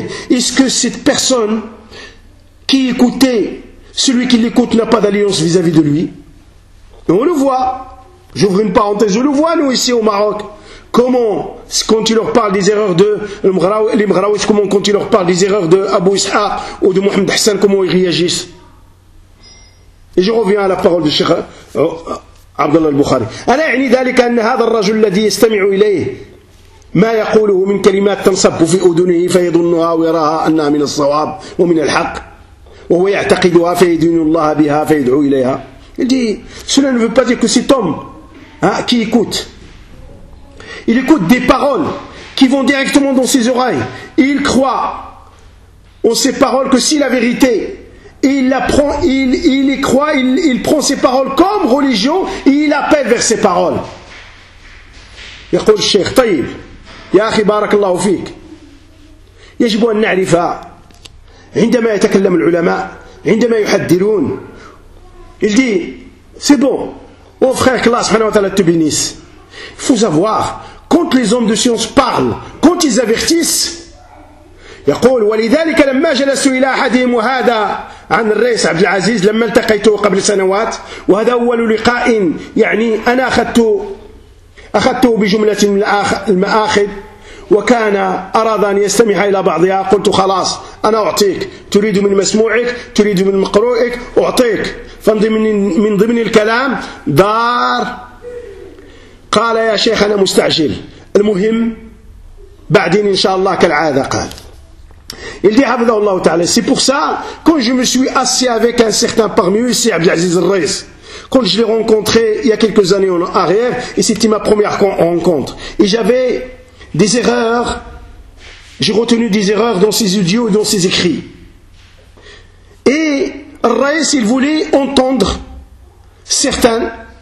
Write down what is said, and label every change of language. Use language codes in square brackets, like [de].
[fr] Est-ce que cette personne qui écoutait celui qui l'écoute n'a pas d'alliance vis-à-vis de lui. Et on le voit. J'ouvre une parenthèse. On le voit, nous, ici, au Maroc. Comment, quand tu leur parles des erreurs de les Mghraouis, comment, quand tu leur parles des erreurs de Abu Ishaq ou de Mohamed Hassan, comment ils réagissent? Et je reviens à la parole du Cheikh Abdallah al-Bukhari. [ar] Ala y'ni dhalika anna hadha al-rajul ladhi yastami'u ilayhi ما يقوله من كلمات تنصب في أذنه فيظنها ويراها أنها من الصواب ومن الحق وهو يعتقدها فيدين الله بها فيدعو إليها. [fr] Il dit, cela ne veut pas dire que cet homme, hein, qui écoute, il écoute des paroles qui vont directement dans ses oreilles. Et il croit en ces paroles que si la vérité, il la prend, il y croit, il prend ces paroles comme religion et il appelle vers ces paroles. [ar] يقول الشيخ طيب يا أخي بارك الله فيك يجب أن نعرف عندما يتكلم العلماء عندما يحذرون [fr] Il dit, c'est bon, oh frère, que Allah subhanahu wa ta'ala te bénisse. Il faut savoir, quand les hommes de science parlent, quand ils avertissent, [ar] يقول, ولذلك لما جلست إلى أحدهم وهذا عن الرئيس عبد العزيز لما التقيته قبل سنوات وهذا أول لقاء يعني أنا أخذته بجملة من المآخذ وكان أراد أن يستمع إلى بعضها قلت خلاص أنا أعطيك تريد من مسموعك تريد من مقروئك أعطيك فمن ضمن الكلام دار قال يا شيخ أنا مستعجل المهم بعدين إن شاء الله كالعادة قال [fr] Il dit, Abdallah Ta'ala, c'est pour ça, quand je me suis assis avec un certain parmi eux, c'est Abdelaziz al-Rais. Quand je l'ai rencontré il y a quelques années en arrière, et c'était ma première rencontre. Et j'avais des erreurs, j'ai retenu des erreurs dans ses audios et dans ses écrits. Et Raïs, il voulait entendre certains.